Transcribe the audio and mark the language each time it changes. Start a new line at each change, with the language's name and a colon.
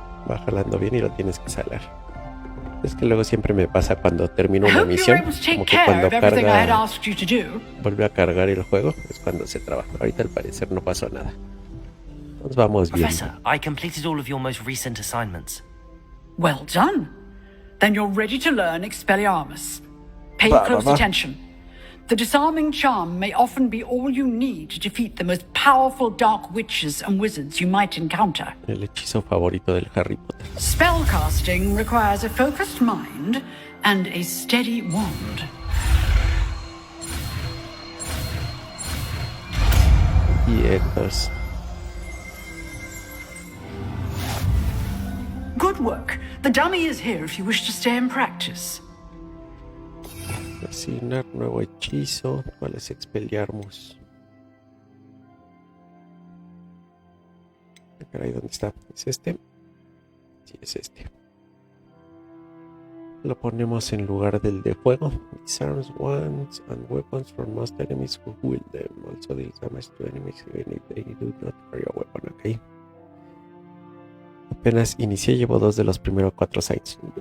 Spanish: Va jalando bien y lo tienes que salar. Es que luego siempre me pasa cuando termino una misión, como que cuando carga, vuelve a cargar el juego, es cuando se trabaja. Ahorita al parecer no pasó nada. Nos vamos bien.
English: Professor, I completed all of your most recent assignments. Well done. Then you're ready to learn Expelliarmus. Pay close attention. The disarming charm may often be all you need to defeat the most powerful dark witches and wizards you might encounter.
Spanish: El hechizo favorito del Harry Potter.
English: Spellcasting requires a focused mind and a steady wand.
Spanish: Quietos.
English: Good work. The dummy is here if you wish to stay and practice.
Spanish: Asignar nuevo hechizo. ¿Cuál es Expelliarmus? Caray, ¿dónde está? ¿Es este? Sí, es este. Lo ponemos en lugar del de fuego.
English: Disarms wands and weapons from most enemies who wield them. Also deals damage to enemies even if they do not carry a weapon. Ok.
Spanish: Apenas inicié, llevo 2 de los primeros 4 signs.